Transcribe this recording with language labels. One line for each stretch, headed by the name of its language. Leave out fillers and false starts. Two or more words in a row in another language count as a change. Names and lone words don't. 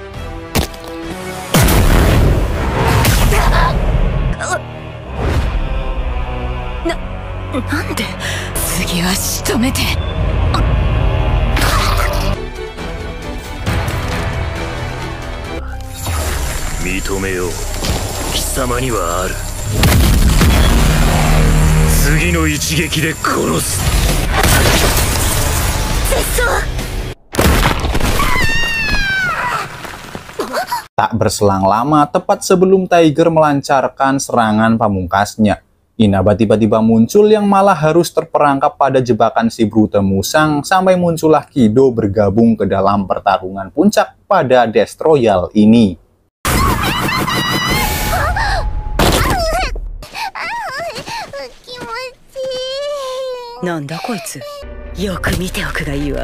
Japanese: なんで次は仕留めて。認めよう。貴様にはある。次の一撃で殺す。 Tak berselang lama, tepat sebelum Tiger melancarkan serangan pamungkasnya, Inaba tiba-tiba muncul yang malah harus terperangkap pada jebakan si Brute Musang sampai muncullah Kido bergabung ke dalam pertarungan puncak pada Death Royale ini. なんだこいつ? よく見ておくがいいわ.